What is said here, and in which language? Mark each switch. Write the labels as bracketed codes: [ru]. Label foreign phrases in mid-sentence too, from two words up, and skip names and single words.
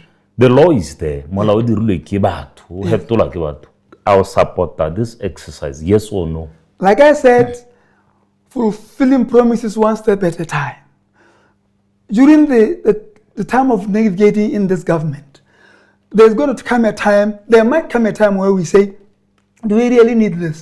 [en] The law is there. [tn] Molao o dirilwe ke batho, o hetolwa ke batho. [en] I'll support that, this exercise, yes or no? Like I said, fulfilling promises one step at a time. During the time of navigating in this government, there might come a time where we say, do we really need this?